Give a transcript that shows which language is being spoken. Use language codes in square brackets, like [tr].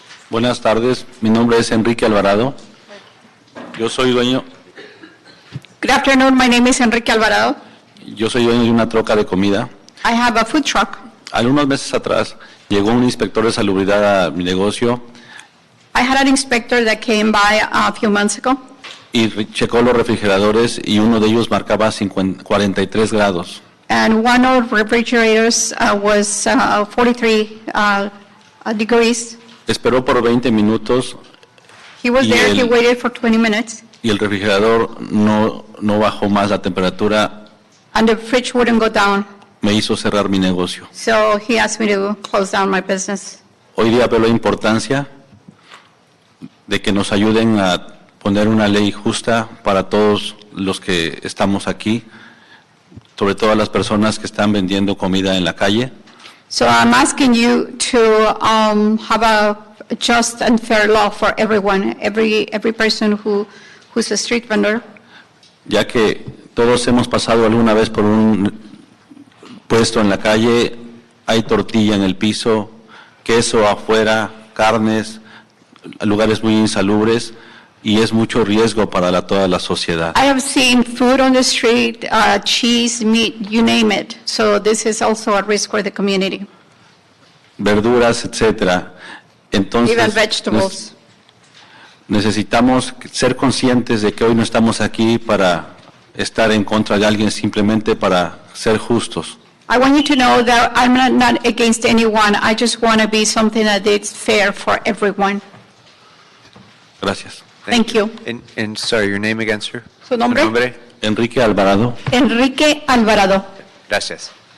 [es] Buenas tardes, mi nombre es Enrique Alvarado. Yo soy dueño [en] Good afternoon, my name is Enrique Alvarado. [es] de una troca de comida. [en] I have a food truck. [es] Algunos meses atrás llegó un inspector de salubridad a mi negocio [en] I had an inspector that came by a few months ago, [es] y checó los refrigeradores y uno de ellos marcaba 43 grados. [en] and one of the refrigerators was 43 degrees. [es] Esperó por 20 minutos [en] He was [es] Y [en] there, he [es] el- [en] waited for 20 minutes, [es] y el refrigerador no bajó más la temperatura. [en] and the fridge wouldn't go down. [es] Me hizo cerrar mi negocio. [en] So he asked me to close down my business. [es] Hoy día veo la importancia de que nos ayuden a poner una ley justa para todos los que estamos aquí, sobre todo las personas que están vendiendo comida en la calle. [en] So I'm asking you to have a just and fair law for everyone, every person who's a street vendor. [es] Ya que todos hemos pasado alguna vez por un puesto en la calle, hay tortilla en el piso, queso afuera, carnes, lugares muy insalubres y es mucho riesgo para toda la sociedad. [en] I have seen food on the street, cheese, meat, you name it. So this is also a risk for the community, [es] Verduras, etcétera. Entonces, [en] even vegetables. [es] necesitamos ser conscientes de que hoy no estamos aquí para estar en contra de alguien, simplemente para ser justos. [en] I want you to know that I'm not against anyone. I just want to be something that is fair for everyone. [es] Gracias. [en] Thank you. And sorry, your name again, sir? [es] ¿Su nombre? Enrique Alvarado. Enrique Alvarado. Gracias.